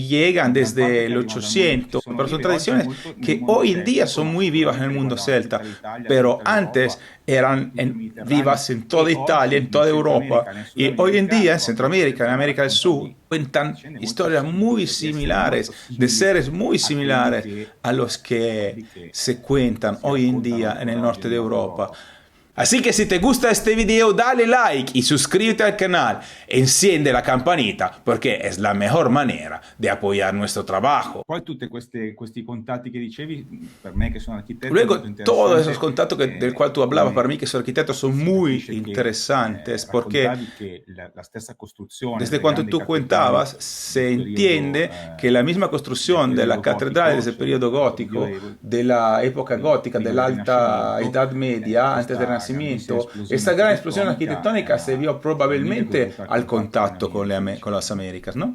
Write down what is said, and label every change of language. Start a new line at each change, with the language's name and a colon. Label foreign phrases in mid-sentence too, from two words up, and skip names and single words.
Spanish: llegan desde el 800, pero son tradiciones que hoy en día son muy vivas en el mundo celta, pero antes eran vivas en toda Italia, en toda Europa, y hoy en día en Centroamérica, en América del Sur, cuentan historias muy similares, de seres muy similares a los que se cuentan hoy en día en el norte de Europa. Así que si te gusta este video, dale like y suscríbete al canal. Enciende la campanita porque es la mejor manera de apoyar nuestro trabajo.
Italian: Poi tutti questi contatti che dicevi, per me che sono architetto...
Spanish: Luego, todos esos contactos del cual tú hablabas, para mí que soy arquitecto, son muy interesantes porque desde cuando tú contabas, se entiende que la misma construcción de la catedral desde el periodo gótico, de la época gótica, de la alta Edad Media, antes del Renacimiento, esta gran explosión arquitectónica se vio probablemente al contacto con las Américas, ¿no?